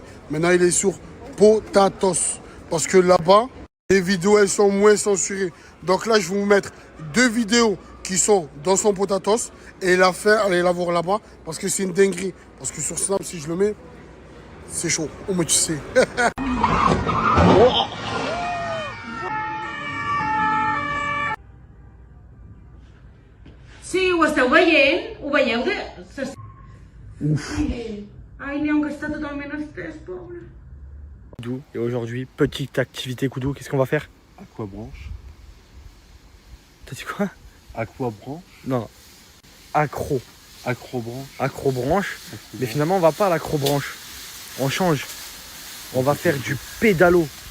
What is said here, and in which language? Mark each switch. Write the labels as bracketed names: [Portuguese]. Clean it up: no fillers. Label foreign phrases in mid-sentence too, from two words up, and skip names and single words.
[French] Maintenant, il est sur Potatos. Parce que là-bas, les vidéos, elles sont moins censurées. Donc là, je vais vous mettre 2 vidéos qui sont dans son Potatos. Et la faire, allez la voir là-bas. Parce que c'est une dinguerie. Parce que sur Snap, si je le mets, c'est chaud. Oh, mais tu sais. [Catalan] Si ho esteu veient, ho veieu de... Ai, n'hi ha un que està totalment estès, pobre. [French] Koudou, et aujourd'hui, petite activité Koudou, qu'est-ce qu'on va faire? Aquabranche. T'as dit quoi? Aquabranche. Non, accro. Acrobranche. Acrobranche. Mais finalement, on va pas à l'acrobranche. On change. On va faire du pédalo.